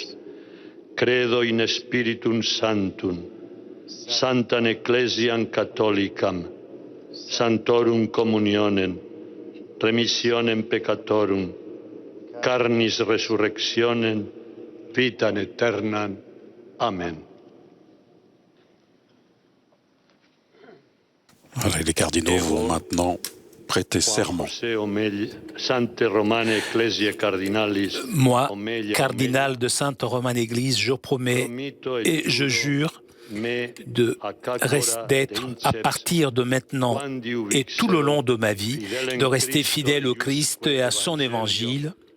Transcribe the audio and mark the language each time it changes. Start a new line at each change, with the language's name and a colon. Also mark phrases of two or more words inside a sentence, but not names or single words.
Latin: Credo in Spiritum Sanctum, Sanctam Ecclesiam Catholicam, Sanctorum Communionem, remissionem peccatorum, carnis resurrectionem, vitam aeternam. Amen.
French: Voilà, les cardinaux vont maintenant prêter serment. Moi, cardinal de Sainte Romane Église, je promets et je jure d'être à partir de maintenant et tout le long de ma vie, de rester fidèle au Christ et à son évangile